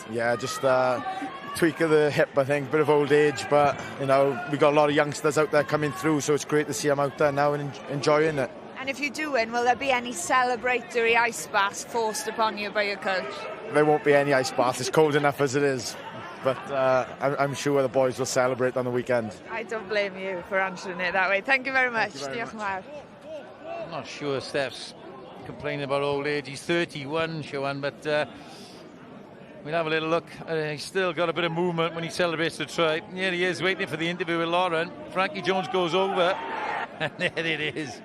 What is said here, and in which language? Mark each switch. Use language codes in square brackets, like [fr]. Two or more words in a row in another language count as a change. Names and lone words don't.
[en] Yeah, just tweak of the hip, I think, bit of old age, but you know, we got a lot of youngsters out there coming through, so it's great to see them out there now and enjoying it. And if you do win, will there be any celebratory ice baths forced upon you by your coach? There won't be any ice baths. It's cold enough as it is. But I'm sure the boys will celebrate on the weekend. I don't blame you for answering it that way. Thank you very much. [cy] Diolch yn fawr. [en] I'm not sure Steph's complaining about old age. He's 31, Siobhan, but we'll have a little look. He's still got a bit of movement when he celebrates the try. Here he is, waiting for the interview with Lauren. Frankie Jones goes over, and there it is.